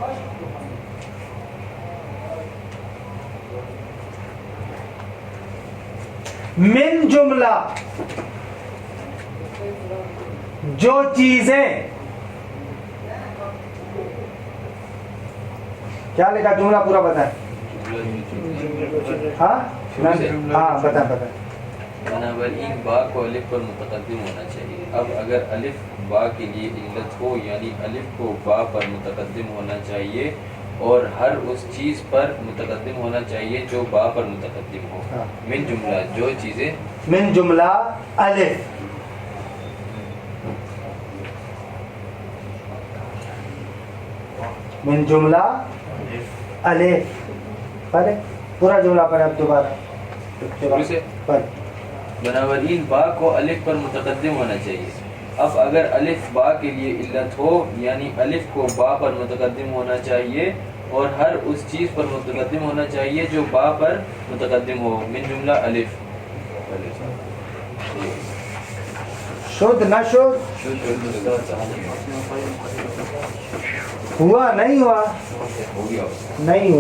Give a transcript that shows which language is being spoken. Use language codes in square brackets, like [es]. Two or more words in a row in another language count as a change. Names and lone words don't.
[ur] من جملہ جو چیزیں, کیا لکھا جملہ پورا بتائیں. ہاں ہاں بتائیں. بنابراین با کو الف پر متقدم ہونا چاہیے. اب اگر الف با کے لیے علت ہو یعنی الف کو با پر متقدم ہونا چاہیے اور ہر اس چیز پر متقدم ہونا چاہیے جو با پر متقدم ہو. من جملہ جو چیزیں, من جملہ الف, من جملہ الف. پڑھے پورا جملہ پڑھے اب دوبارہ پڑھے. بنابراین با کو الف پر متقدم ہونا چاہیے. اب اگر الف با کے لیے علت ہو یعنی الف کو با پر متقدم ہونا چاہیے اور ہر اس چیز پر متقدم ہونا چاہیے جو با پر متقدم ہو. من جملہ الف. [fa] شد نہ شد [ur] ہوا نہیں ہوا نہیں ہوا.